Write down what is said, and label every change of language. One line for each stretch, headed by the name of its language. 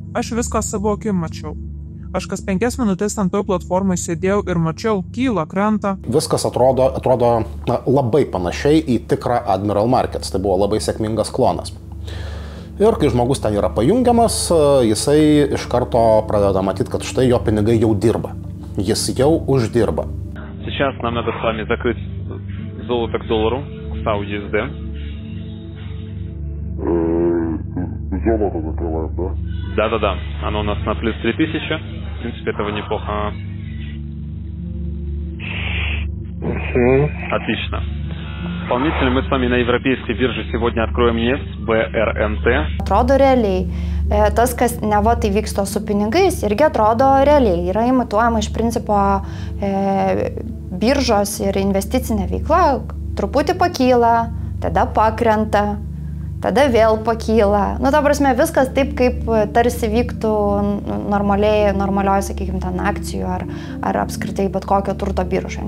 Lithuanian: Aš viską savo akim mačiau. Aš kas 5 minutės ant toj platformai sėdėjau ir mačiau, kyla, krenta. Viskas atrodo labai panašiai į tikrą Admiral Markets. Tai buvo labai sėkmingas klonas. Ir kai žmogus ten yra pajungiamas, jisai iš karto pradeda matyti, kad štai jo pinigai jau dirba. Jis jau uždirba.
Russian: Сейчас нам надо с вами закрыть золото к доллару, SAU USD. Золото закрываем, да? Да. Оно у нас на плюс 3000. В принципе, этого неплохо. Отлично. Дополнительно мы с вами на европейской бирже сегодня откроем нефть, BRNT.
Lithuanian: Atrodo realiai. Tas, kas neva tai vyksta su pinigais, irgi atrodo realiai. Yra imituojama iš principo biržos ir investicinė veikla. Truputį pakyla, tada pakrenta. tada vėl pakyla. Nu, ta prasme, viskas taip, kaip tarsi vyktų normalioj, sakykime, ten akcijų ar apskritai bet kokio turto biržoje.